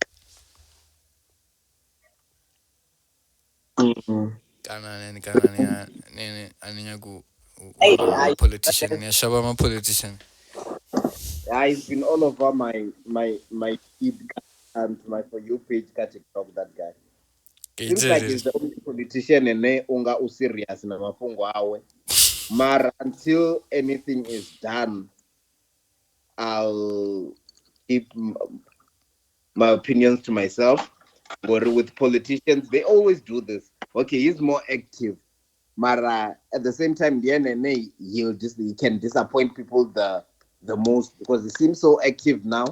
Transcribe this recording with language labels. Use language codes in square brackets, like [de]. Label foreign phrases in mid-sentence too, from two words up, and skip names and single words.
[zu] Kana aninya ku politician niyashaba ama-politician. [en] He's been all over my feed and my For You page ka TikTok, that guy. Seems like he's the only politician [zu] ene unga userious na mafungo awe. [en] Mara until anything is done, I'll keep my opinions to myself. But with politicians, they always do this. Okay, he's more active. Mara at the same time, the NNA he can disappoint people the most because he seems so active now.